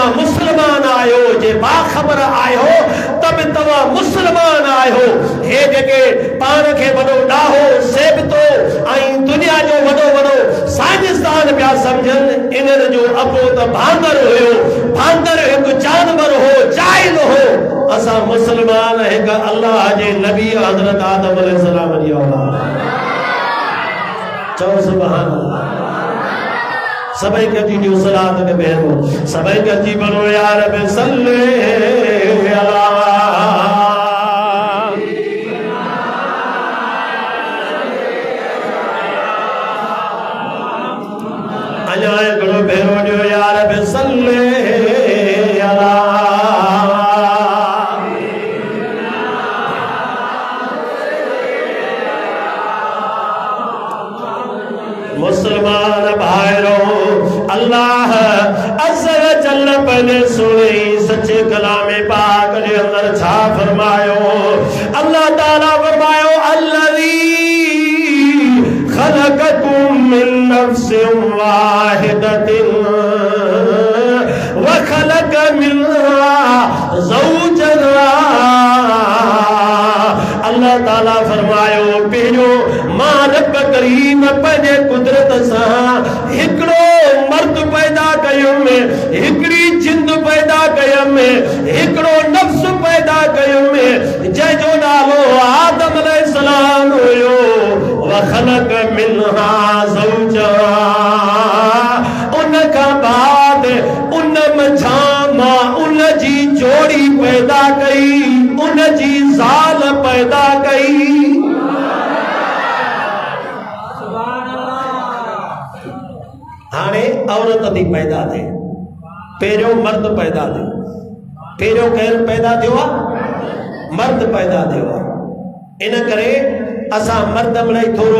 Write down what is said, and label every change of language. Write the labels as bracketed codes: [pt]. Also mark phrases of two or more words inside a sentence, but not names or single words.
[sd] मुस्लमान आयो जे बा ख़बर आयो त बि तव्हां मुस्लमान आयो हे जेके पाण खे वॾो ॾाहो सेबतो ऐं दुनिया जो वॾो वॾो साइंसदान पिया सम्झनि इन्हनि जो अबो त बांदर हुयो बांदर हिकु जानवर हो जाइल हो असां मुस्लमान हिकु अल्लाह जे नबी हज़रत आदम अलैहिस्सलाम जी औलाद चओ [ar] سبحان الله. [sd] सबै कजी सलात के बेरो सबै कजी बनो यार बे सल्ले अला अजाए बनो बेरो जो यार बे सल्ले अला मुसलमान भाइरो [ar] الله عز و جل [sd] पहले सुने सच्चे कलामे पाक जे अंदर छा फरमायो अल्लाह ताला फरमायो अल्लज़ी [ar] خلقكم من نفس واحدة و خلق منها زوجها [sd] अल्लाह ताला फरमायो पहिरियों मां रब करीम पंहिंजे कुदरत सां हिकिड़ो मर्द पैदा कयुम हिकिड़ी जिंद पैदा कयुम हिकिड़ो नफ्स पैदा कयुम जंहिंजो नालो आदम अलैहिस्सलाम हुयो [ar] و خلق منها زوجها [sd] उन खां बाद उन मंझां मां उन जी जोड़ी पैदा कई उन जी ज़ाल पैदा कई। हाणे औरत थी पैदा थे पहिरियों मर्द पैदा थे पहिरियों केरु पैदा थियो आहे मर्द पैदा थियो आहे इन करे असां मर्द मिड़ई थोरो